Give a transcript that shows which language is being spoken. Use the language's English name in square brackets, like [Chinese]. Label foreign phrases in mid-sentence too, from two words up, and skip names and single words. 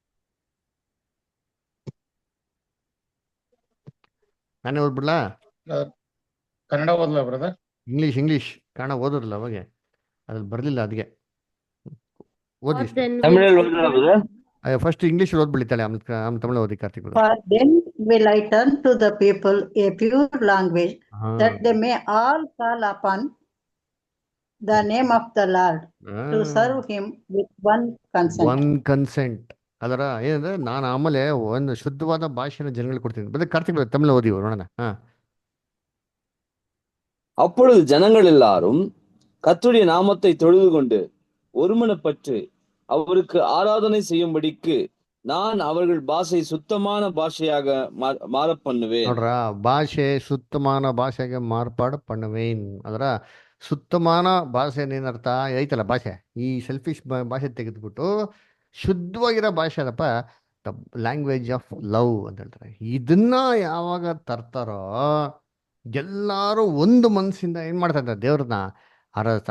[Kannada] ನಾನೇ ಓದ್ಬಿಡ್ಲಾ? ಕನ್ನಡ ಓದ್ಲಾ ಬ್ರದರ್? ಇಂಗ್ಲೀಷ್ ಕನ್ನಡ ಓದೋದಿಲ್ಲ ಅವಾಗೆ, ಅದ್ರಲ್ಲಿ ಬರಲಿಲ್ಲ ಅದಕ್ಕೆ. ಓದಿ [English] What then [Kannada] ತಮಿಳಲ್ಲಿ [English] will [Kannada] ಓದಿಲ್ಲ brother? [English] first English [Kannada] ಓದ್ಬಿಡ್ತಾಳೆ, ಆಮೇಲೆ ತಮಿಳು ಓದಿ ಕಾರ್ತಿಕ್. [English] For then will I turn to the people a pure language, that they may all call upon the name of the Lord, to serve him with one consent. one consent [Kannada] ಅದರ ಏನಂದ್ರೆ, ನಾನು ಆಮೇಲೆ ಒಂದು ಶುದ್ಧವಾದ ಭಾಷೆನ ಜನಗಳಿಗೆ ಕೊಡ್ತೀನಿ. ಬಂದ್ರೆ ಕಾರ್ತಿಕ್ ತಮಿಳು ಓದಿ ನೋಡೋಣ. [Tamil] அப்பொழுது ஜனங்கள் எல்லாரும் கர்த்தருடைய நாமத்தை தொழுது கொண்டு ஒருமனப்பட்டு அவருக்கு ஆராதனை செய்யும்படிக்கு நான் அவர்கள் பாஷை சுத்தமான பாஷையாக மாற பண்ணுவேன். [Kannada] ನೋಡ್ರ, ಭಾಷೆ ಸುತ್ತಮಾನ ಭಾಷೆಗೆ [Tamil] மார்பாடு பண்ணுவேன். [Kannada] ಅದರ ಸುತ್ತಮಾನ ಭಾಷೆ ಏನರ್ಥ ಐತಲ್ಲ, ಭಾಷೆ ಈ ಸೆಲ್ಫಿಶ್ ಭಾಷೆ ತೆಗೆದ್ಬಿಟ್ಟು ಶುದ್ಧವಾಗಿರೋ ಭಾಷೆ ಅದಪ್ಪ, [English] the language of love [Kannada] ಅಂತ ಹೇಳ್ತಾರೆ. ಇದನ್ನ ಯಾವಾಗ ತರ್ತಾರೋ ಎಲ್ಲರೂ ಒಂದು ಮನಸ್ಸಿಂದ ಏನು ಮಾಡ್ತಾ ಇದ್ದಾರೆ, ದೇವ್ರನ್ನ ಆರಾಧಿಸ್ತಾರೆ.